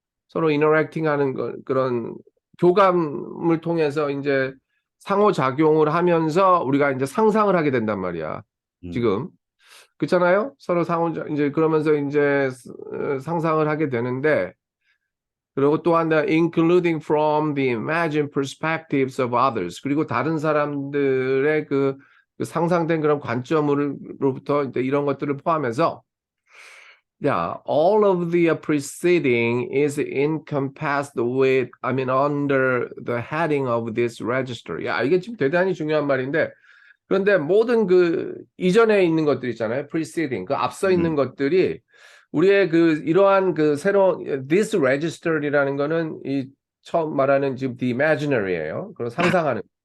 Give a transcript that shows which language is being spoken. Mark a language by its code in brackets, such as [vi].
[ko] 서로 인터랙팅 하는 그런 교감을 통해서 이제 상호작용을 하면서 우리가 이제 상상을 하게 된단 말이야. 음, 지금. 그렇잖아요? 서로 이제 그러면서 이제 상상을 하게 되는데, 그리고 또한 [en] including from the imagined perspectives of others. [ko] 그리고 다른 사람들의 그 상상된 그런 관점으로부터 이제 이런 것들을 포함해서 [en] yeah, all of the preceding is encompassed with, I mean, under the heading of this register. [ko] 야, 이게 지금 대단히 중요한 말인데, 그런데 모든 그 이전에 있는 것들 있잖아요. preceding, 그 앞서 있는 음, 것들이 우리의 그 이러한 그 새로운 this register이라는 거는 이 처음 말하는 지금 the imaginary예요. 그런 상상하는.